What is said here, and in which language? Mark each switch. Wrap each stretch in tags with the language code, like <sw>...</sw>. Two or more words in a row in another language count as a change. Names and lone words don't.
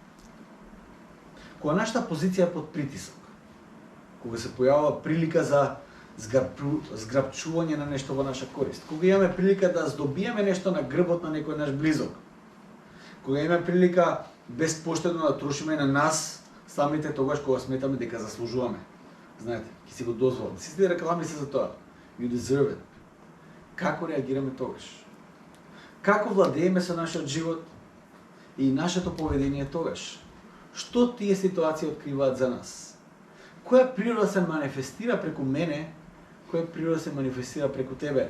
<mk>Кога нашата позиција е под притисок, кога се појавува прилика за зграбчување на нешто во наша корист, кога имаме прилика да здобиеме нешто на грбот на некој наш близок, кога имаме прилика безпоштедно да трошиме на нас самите тогаш кога сметаме дека заслужуваме. Знаете, ќе си го дозволам. Сите реклами се за тоа.</mk> <en>You deserve it.</en> <mk>Како реагираме тогаш? Како владееме со нашиот живот и нашето поведение тогаш? Што тие ситуации откриваат за нас? Која природа се манифестира преку мене, која природа се манифестира преку тебе?</mk>